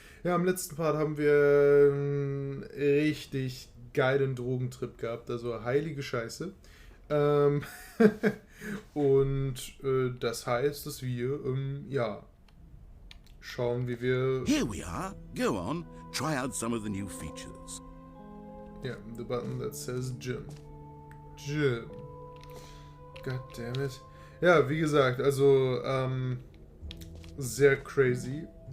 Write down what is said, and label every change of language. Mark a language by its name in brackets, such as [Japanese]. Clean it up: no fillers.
[German] Ja, im letzten Part haben wir einen richtig geilen Drogentrip gehabt, also heilige Scheiße. Ähm, und das heißt, dass wir, ja, schauen, wie wir... [English] Here we are. Go on. Try out some of the new features. Yeah, the button that says Jim. Jim. God damn it. [German] Ja, wie gesagt, also, sehr crazy.